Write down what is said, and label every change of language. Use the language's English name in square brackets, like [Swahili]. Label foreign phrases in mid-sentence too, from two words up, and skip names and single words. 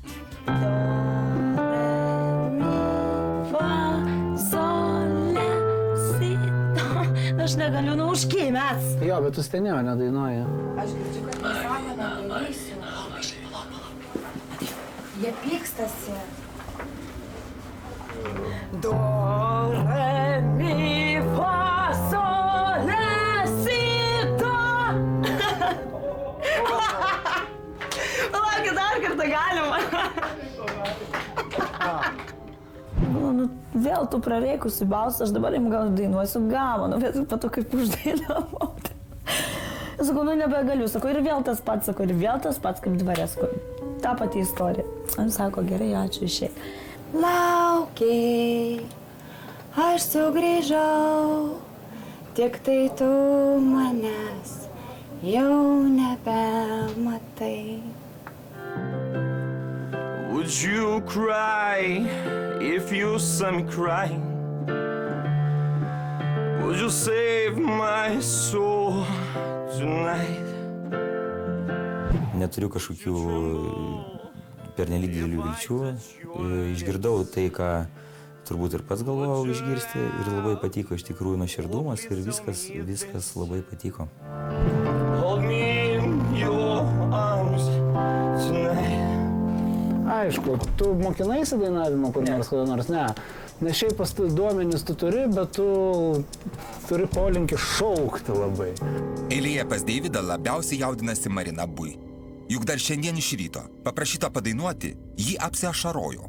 [Lithuanian] Aš negaliu, užkimęs. Jo, bet tu steniau nedainuoji. Aš girdžiu, kad mes sako nedarysiu. Jie pykstasi. Do, re, mi, fa, sol, la, si, do. Palaukit, dar kartą galima. Vėl tu prareikusi balsą, aš dabar jam gal dainuosiu gamą, bet po to kaip uždainavau. Sakau, nebegaliu, sakau, ir vėl tas pats, sakau, ir vėl tas pats kaip dvare, sakau, ta pati istorija. Aš sako, gerai, ačiū, išeik. Laukiai, aš sugrįžau, tik tai tu manęs jau nebematai. [English] Would you cry if you saw me crying? Would you save my soul tonight? [Lithuanian] Neturiu kažkokių pernelyg didelių vilčių. Išgirdau tai, ką turbūt ir pats galvojau išgirsti ir labai patiko iš tikrųjų nuoširdumas ir viskas labai patiko. [English] Hold me in your arms tonight. [Lithuanian] Aišku, tu mokinaisi dainavimo kur nors, kada nors, ne. Nes šiaip pas duomenis tu turi, bet tu turi polinkį šaukti labai. Eilėje pas Deividą labiausiai jaudinasi Marina Bui. Juk dar šiandien iš ryto, paprašyta padainuoti, jį apsiašarojo.